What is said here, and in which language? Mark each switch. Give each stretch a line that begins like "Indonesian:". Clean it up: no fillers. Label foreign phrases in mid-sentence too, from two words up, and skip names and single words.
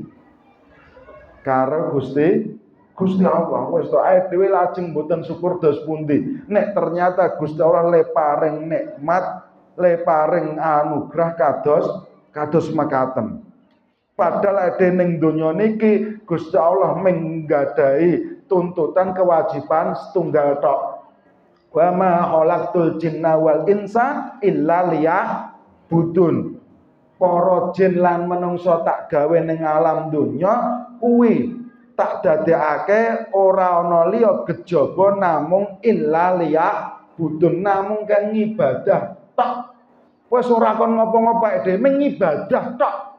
Javanese: Karo Gusti Allah wis to ae dhewe lajeng mboten syukur dos pundi. Nek ternyata Gusti Allah le paring nikmat le paring anugrah kados mekaten. Padahal ade ning donya niki Gusti Allah menggadahi tuntutan kewajiban setunggal tok.
Arabic: وما خلقت الجن والإنس إلا ليعبدون.
Javanese: Para jin lan menungso tak gawe ning alam donya kuwi tak dadekake ora ana liya kejaba namung
Arabic: إلا ليعبدون,
Javanese: namung kan ngibadah tok. Wis ora kon ngopo-ngopo dhewe ngibadah tok.